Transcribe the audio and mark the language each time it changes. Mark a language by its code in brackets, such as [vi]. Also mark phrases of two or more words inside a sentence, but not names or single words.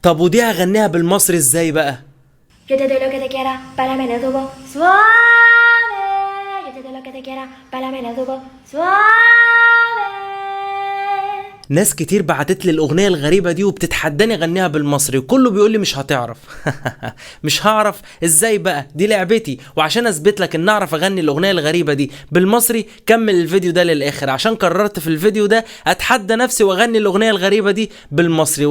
[ar] طب ودي هغنيها بالمصري ازاي بقى؟ [es] Yo te doy lo que te quiera, pálamelo tubo suave. Yo te doy lo que te quiera, pálamelo tubo suave. [ar] ناس كتير بعتت لي الاغنيه الغريبه دي وبتتحداني اغنيها بالمصري وكله بيقول لي مش هتعرف. مش هعرف ازاي بقى؟ دي لعبتي، وعشان اثبت لك ان اعرف اغني الاغنيه الغريبه دي بالمصري كمل الفيديو ده للاخر، عشان قررت في الفيديو ده اتحدى نفسي واغني الاغنيه الغريبه دي بالمصري.